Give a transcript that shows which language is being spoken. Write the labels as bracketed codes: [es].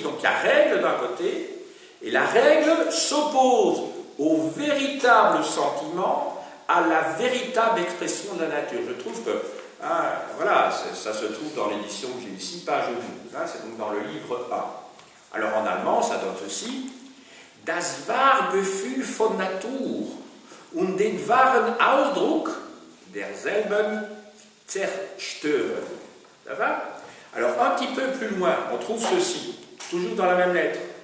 [fr] Donc il y a règle d'un côté, et la règle s'oppose au véritable sentiment, à la véritable expression de la nature. Je trouve que, voilà, ça se trouve dans l'édition que j'ai ici, page 12, c'est donc dans le livre 1. Alors en allemand, ça donne ceci. [de] Das Wahrgefühl von Natur und den wahren Ausdruck derselben zerstören. [fr] Ça va? Alors, un petit peu plus loin, on trouve ceci, toujours dans la même lettre.